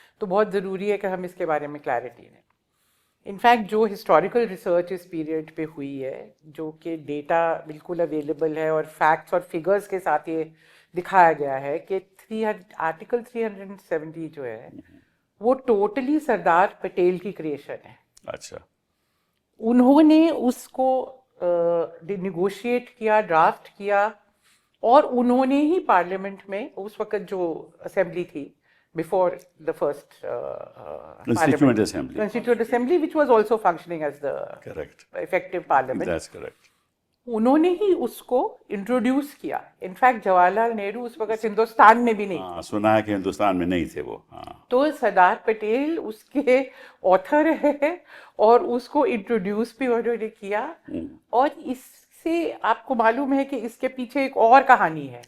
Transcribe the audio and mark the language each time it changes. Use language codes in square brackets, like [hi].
[hi] तो बहुत ज़रूरी है कि हम इसके बारे में क्लैरिटी लें. इनफैक्ट जो हिस्टोरिकल रिसर्च इस पीरियड पे हुई है, जो कि डेटा बिल्कुल अवेलेबल है और फैक्ट्स और फिगर्स के साथ ये दिखाया गया है कि आर्टिकल 370 जो है वो टोटली सरदार पटेल की क्रिएशन है. अच्छा. उन्होंने उसको निगोशिएट किया, ड्राफ्ट किया, और उन्होंने ही पार्लियामेंट में उस वक्त जो असेंबली थी [en] before the first Constituent Assembly, which was also functioning as the effective parliament. That's correct. [hi] उन्होंने ही उसको इंट्रोड्यूस किया. इनफैक्ट जवाहरलाल नेहरू उस वक्त हिंदुस्तान में भी नहीं थे. सुना है कि हिंदुस्तान में नहीं थे वो. तो सरदार पटेल उसके ऑथर है और उसको इंट्रोड्यूस भी उन्होंने किया. और इससे आपको मालूम है कि इसके पीछे एक और कहानी है.